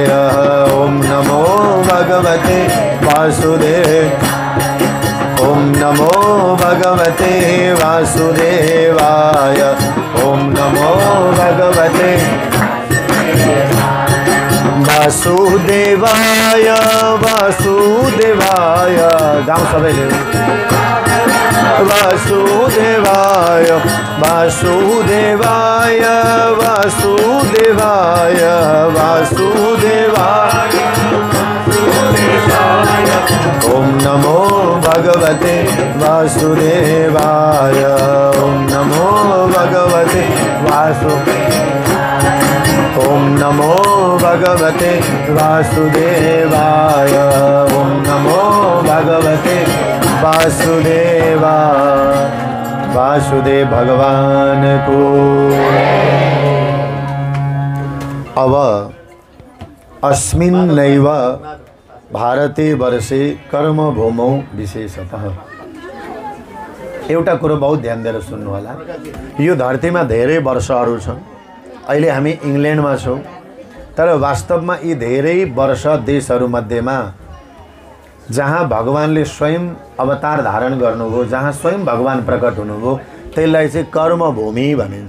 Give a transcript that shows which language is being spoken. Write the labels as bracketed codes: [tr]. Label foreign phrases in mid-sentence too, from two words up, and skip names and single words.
[sa] ओम नमो भगवते वासुदेवाय। ओम नमो भगवते वासुदेवाय। ओम नमो भगवते वासुदेवाय वासुदेवाय। [ne] गाउँ सबैले। [sa] वासुदेवाय वासुदेवाय वासुदेवाय वासुदेवाय। ओम नमो भगवते वासुदेवाय। ओम नमो भगवते वासुदेवाय। ओम नमो भगवते वासुदेवाय। ओम नमो भगवते वासुदेवाय। [ne] वासुदेव भगवान को। [sa] अब अस्मिन्नैव भारते वर्षे कर्मभूमौ विशेषतः। [ne] एउटा कुरो बहुत ध्यान दिएर सुन्नु होला। यो धरतीमा धेरै वर्षहरू छन्। अहिले हामी इङ्ल्यान्डमा छौँ, तर वास्तवमा यी धेरै वर्ष देशहरूमध्येमा जहाँ भगवानले स्वयं अवतार धारण गर्नुभयो, जहाँ स्वयं भगवान प्रकट हुनुभयो, त्यसलाई चाहिँ कर्मभूमि भनिन्छ।